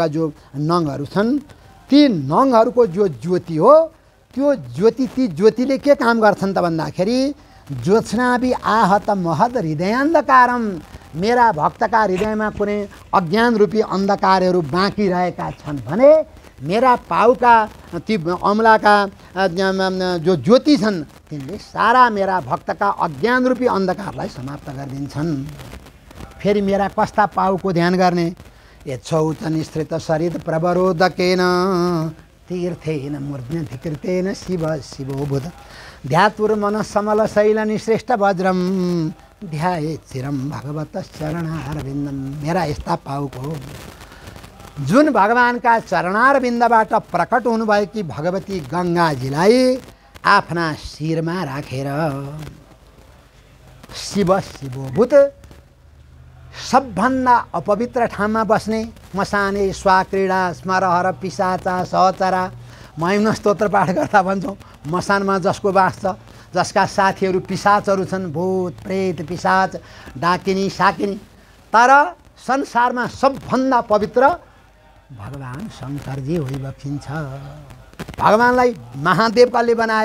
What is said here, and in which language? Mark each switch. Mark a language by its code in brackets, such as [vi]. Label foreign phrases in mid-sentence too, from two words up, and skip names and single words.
[ne] जो नङहरू छन्, ती नङहरूको जो ज्योति हो, त्यो ती ज्योतिले के काम गर्छन् त भन्दाखेरि [sa] ज्योत्स्नाभि आहत महद हृदयान्धकारम, [ne] मेरा भक्तका हृदयमा कुनै अज्ञान रूपी अन्धकारहरू बाँकी रहेका छन् भने मेरा पाउका ती अमलाका जो ज्योति छन् तिनले सारा मेरा भक्तका अज्ञान रूपी अन्धकारलाई समाप्त गरिदिन्छन्। फेरि मेरा कस्ता पाउको ध्यान गर्ने? [sa] यच्छौत निश्रित सरित प्रवरोदकेन तीर्थेन मूर्ध्न्यधिकृतेन शिव शिवोभूत ध्यातुर्मन समल शैल निश्रेष्ठ वज्रम ध्याये चिरम भगवतश्चरणारविन्दम, [ne] मेरा यस्ता पाउको जुन भगवानका चरणारविन्दबाट प्रकट हुनुभएकी भगवती गङ्गाजीलाई आफ्ना शिरमा राखेर शिव शिवोभूत सबभन्दा अपवित्र ठाउँमा बस्ने [sa] मसाने स्वाक्रीडा स्मरहर पिशाचा सहचरा, [ne] महिमा स्तोत्र पाठ गर्दा भन्छौँ मसानमा जसको बास छ, जसका साथीहरू पिशाचहरू छन्, भूत प्रेत पिशाच डाकिनी साकिनी, तर संसारमा सबभन्दा पवित्र भगवान शङ्करजी होइबक्सिन्छ। भगवानलाई महादेव कसले बनाए?